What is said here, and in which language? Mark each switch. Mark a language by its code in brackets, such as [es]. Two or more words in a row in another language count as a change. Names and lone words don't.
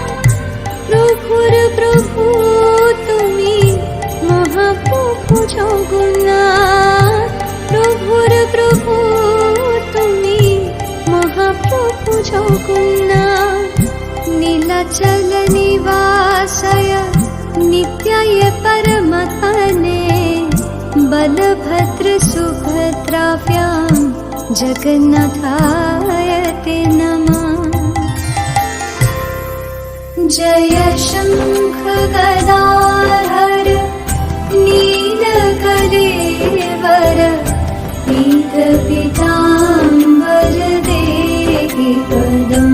[bn] প্রভুর প্রভু তুমি মহাপ্রভু জগন্নাথ, প্রভুর প্রভু তুমি মহাপ্রভু জগন্নাথ। [sa] নীলাচল निवासाय नित्याय परमात्मने बलभद्रसुभद्राभ्यां जगन्नाथाय ते नमः। जय शंख गदाधर नीलकलेवर पीतपीताम्बर देहि पदम्।